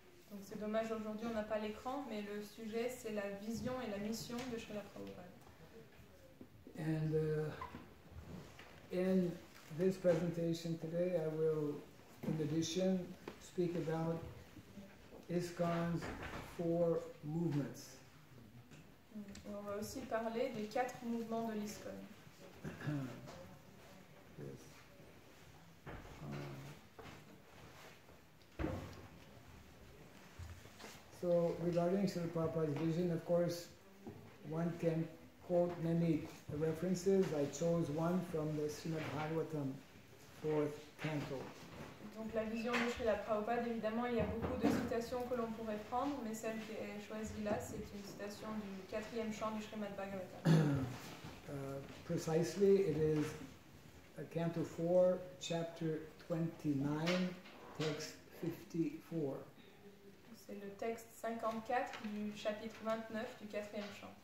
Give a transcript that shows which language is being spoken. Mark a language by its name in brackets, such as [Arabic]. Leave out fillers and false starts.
[French] Donc c'est dommage, aujourd'hui on n'a pas l'écran, mais le sujet c'est la vision et la mission de Srila Prabhupada. [English] And in this presentation today I will, in addition, speak about ISKCON's 4 movements. [French] On va aussi parler des 4 mouvements de l'ISKCON. [English] Yes. So regarding Srila Prabhupada's vision, of course, one can quote many references. I chose one from the Srimad Bhagavatam 4th canto. [French] Donc la vision de Srila Prabhupada, évidemment, il y a beaucoup de citations que l'on pourrait prendre, mais celle qui est choisie là, c'est une citation du 4e chant du Srimad Bhagavatam. [English] Precisely, it is Canto 4, Chapter 29, Text 54. [French] C'est le texte 54 du chapitre 29 du 4e chant.